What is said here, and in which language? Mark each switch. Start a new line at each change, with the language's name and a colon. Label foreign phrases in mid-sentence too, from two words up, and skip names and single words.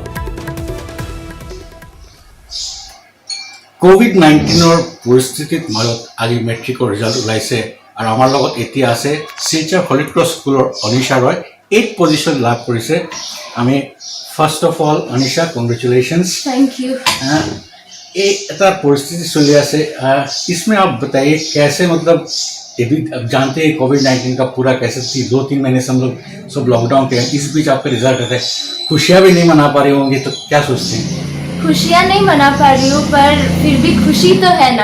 Assamese: কোভিড-19 পৰিস্থিতিৰ মাজত আজি মেট্ৰিকৰ ৰিজাল্ট ওলাইছে, আৰু আমাৰ লগত এতিয়া আছে শিলচৰ হলি ক্ৰছ স্কুলৰ অনিশা ৰয়। 8th পজিশ্যন লাভ কৰিছে। আমি
English: first of all
Assamese: অনিশা, কংগ্ৰেচুলেশ্যনছ।
English: Thank you.
Hindi: ये ऐसा परिस्थिति चली है, इसमें आप बताइए कैसे, मतलब ये भी अब जानते हैं कोविड-19 का पूरा कैसे 2-3 महीने से हम लोग सब लॉकडाउन के हैं, इस बीच आपका रिजल्ट है, खुशियाँ भी नहीं मना पा रही होंगी, तो क्या सोचते हैं? खुशियाँ नहीं मना पा रही हूँ, पर फिर भी खुशी तो है ना।